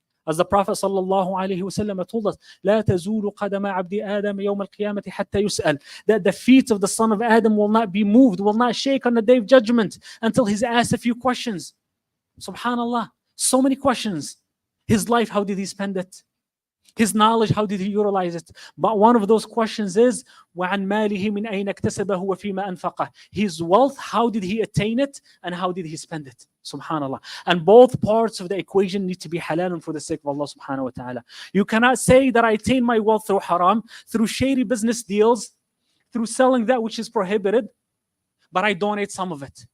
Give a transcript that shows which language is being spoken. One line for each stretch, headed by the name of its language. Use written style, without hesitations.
English: As the Prophet sallallahu alayhi wa sallam told us,
Arabic: لا تزول قدم عبد آدم يوم القيامة حتى يسأل.
English: That the feet of the son of Adam will not be moved, will not shake on the day of judgment until he's asked a few questions. Subhanallah, so many questions. His life, how did he spend it? His knowledge, how did he utilize it? But one of those questions is,
Arabic: وَعَنْ مَالِهِ مِنْ أَيْنَ اكْتَسَبَهُ وَفِيمَا أَنْفَقَهُ.
English: His wealth, how did he attain it? And how did he spend it? Subhanallah. And both parts of the equation need to be halal for the sake of Allah subhanahu wa ta'ala. You cannot say that I attain my wealth through haram, through shady business deals, through selling that which is prohibited, but I donate some of it.